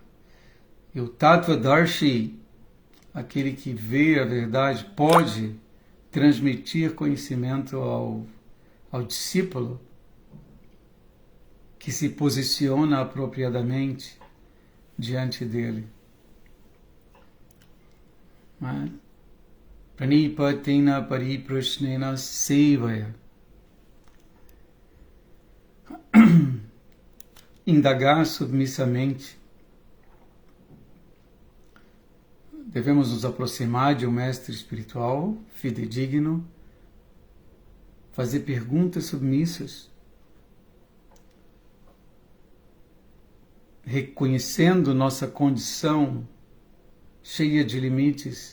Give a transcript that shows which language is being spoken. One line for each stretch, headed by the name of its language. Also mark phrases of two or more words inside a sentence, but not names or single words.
Portuguese: E o Tattvadarshi, aquele que vê a verdade, pode transmitir conhecimento ao discípulo que se posiciona apropriadamente diante dele.
Sanskrit: Pranipatina pariprashnena sevaya.
Portuguese: Indagar submissamente. Devemos nos aproximar de um mestre espiritual fidedigno, fazer perguntas submissas, reconhecendo nossa condição cheia de limites.